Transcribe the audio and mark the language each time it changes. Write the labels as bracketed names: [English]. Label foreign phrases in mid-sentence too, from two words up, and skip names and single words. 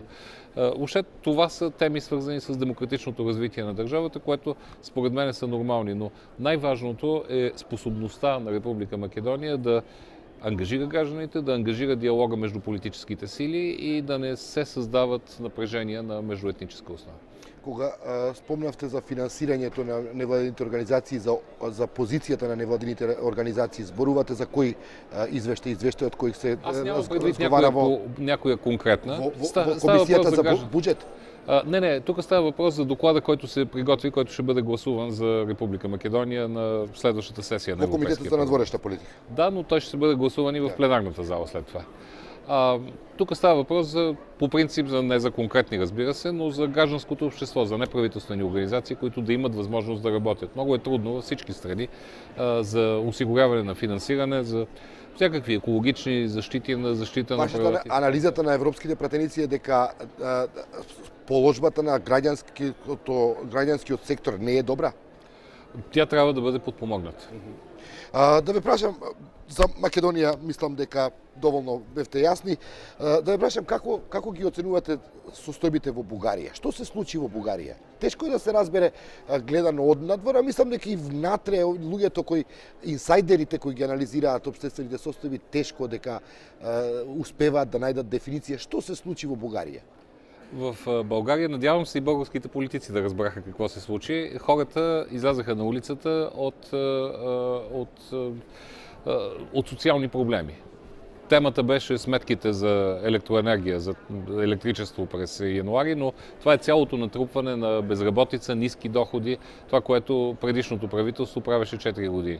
[Bulgarian] Въобще това са теми, свързани с демократичното развитие на държавата, което според мен са нормални. Но най-важното е способността на Република Македония да ангажира гражданите, да ангажира диалога между политическите сили и да не се създават напрежения на междуетническа основа. [Macedonian] Кога спомнавте за финансирањето на невладините организации, за позицијата на невладините организации, зборувате за кои извештај од кои се разговара во [Bulgarian] някоя конкретна. [Macedonian] Во комисијата за буџет? [Bulgarian] Не, тук става въпрос за доклада, който се приготви, който ще бъде гласуван за Република Македония на следващата сесия на Европейския парламент. Комитетът за надворешна политика. Да, но той ще бъде гласуван и в пленарната зала след това. Тук става въпрос по принцип не за конкретни, разбира се, но за гражданското общество, за неправителствени организации, които да имат възможност да работят. Много е трудно във всички страни за осигуряване на финансиране, за всякакви екологични защита на природата. [Macedonian] Анализата на европските пратеници е дека положбата на граѓанскиот сектор не е добра? [Bulgarian] Тя трябва да бъде подпомогната. [Macedonian] Да ве прашам за Македонија, мислам дека доволно бевте јасни. Да ве прашам како ги оценувате состојбите во Бугарија? Што се случи во Бугарија? Тешко е да се разбере гледано од надвор, мислам дека и внатре луѓето кои инсайдерите кои ги анализираат општествените состојби тешко дека успеваат да најдат дефиниција што се случи во Бугарија. [Bulgarian] В България, надявам се и българските политици да разбраха какво се случи. Хората излязаха на улицата от социални проблеми. Темата беше сметките за електроенергия, за електричество през януари, но това е цялото натрупване на безработица, ниски доходи, това, което предишното правителство правеше 4 години.